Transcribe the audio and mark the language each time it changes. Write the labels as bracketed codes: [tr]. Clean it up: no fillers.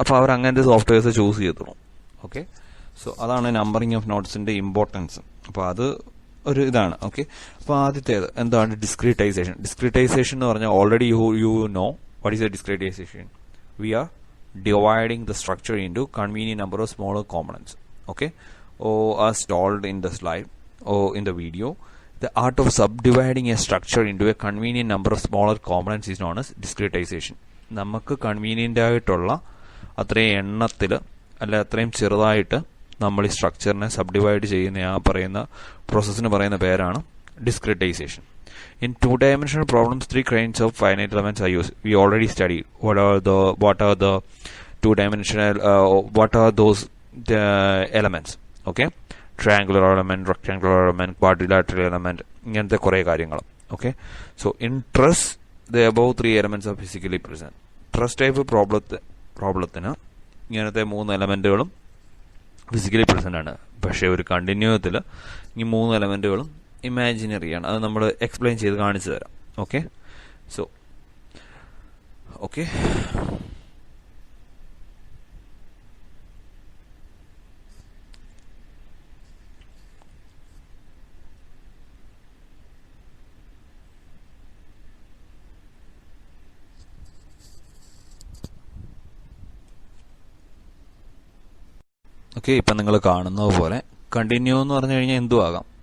[ml] അപ്പോൾ അവർ അങ്ങനത്തെ softwares choose ചെയ്തോളും. ഓക്കെ, സോ അതാണ് നമ്പറിംഗ് ഓഫ് നോട്ട്സിന്റെ ഇമ്പോർട്ടൻസ്. അപ്പോൾ അത് ഒരു ഇതാണ്. ഓക്കെ, അപ്പോൾ ആദ്യത്തേത് എന്താണ്? ഡിസ്ക്രീറ്റൈസേഷൻ. [en] discretization [ml] എന്ന് പറഞ്ഞാൽ [en] Already you know what is a discretization. We are dividing the structure into convenient number of smaller components. Okay, as told in the slide or in the video, the art of subdividing a structure into a convenient number of smaller components is known as discretization. [ml] നമുക്ക് convenient ആയിട്ടുള്ള അത്രയും എണ്ണത്തിൽ അല്ലെ അത്രയും ചെറുതായിട്ട് നമ്മൾ ഈ സ്ട്രക്ചറിനെ സബ്ഡിവൈഡ് ചെയ്യുന്ന ആ പറയുന്ന പ്രോസസ്സിന് പറയുന്ന പേരാണ് discretisation. [en] In 2-dimensional problems, 3 kinds of finite elements are used. We already studied what are the 2-dimensional what are those elements. Okay, triangular element, rectangular element, quadrilateral element, [ml] ഇങ്ങനത്തെ കുറേ കാര്യങ്ങൾ. [en] Okay, so in truss the above 3 elements are physically present. [ml] Truss type പ്രോബ്ലത്തിന് ഇങ്ങനത്തെ 3 എലമെന്റുകളും physically present ആണ്. പക്ഷേ ഒരു കണ്ടിന്യൂത്തിൽ ഈ 3 എലമെന്റുകളും imaginary ആണ്. അത് നമ്മൾ എക്സ്പ്ലെയിൻ ചെയ്ത് കാണിച്ചു തരാം. ഓക്കെ, സോ ഓക്കെ, ഓക്കെ, ഇപ്പം നിങ്ങൾ കാണുന്നത് പോലെ കണ്ടിന്യൂ എന്ന് പറഞ്ഞു കഴിഞ്ഞാൽ എന്തും ആകാം.